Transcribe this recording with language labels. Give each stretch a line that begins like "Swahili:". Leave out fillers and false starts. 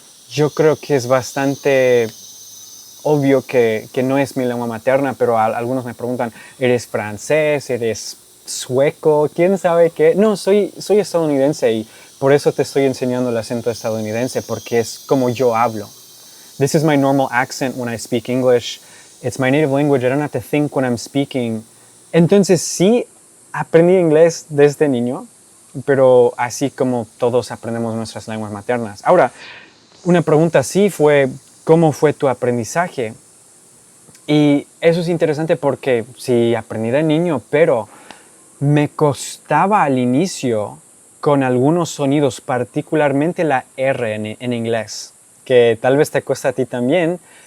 Spanish: Yo creo que es bastante obvio que no es mi lengua materna, pero algunos me preguntan: ¿eres francés? ¿Eres sueco? ¿Quién sabe qué? No, soy estadounidense y por eso te estoy enseñando el acento estadounidense, porque es como yo hablo.
English: This is my normal accent when I speak English. It's my native language. I don't have to think when I'm speaking.
Spanish: Entonces sí, aprendí inglés desde niño, pero así como todos aprendemos nuestras lenguas maternas. Ahora, una pregunta sí fue: ¿cómo fue tu aprendizaje? Y eso es interesante porque sí, aprendí de niño, pero me costaba al inicio con algunos sonidos, particularmente la R en inglés, que tal vez te cuesta a ti también.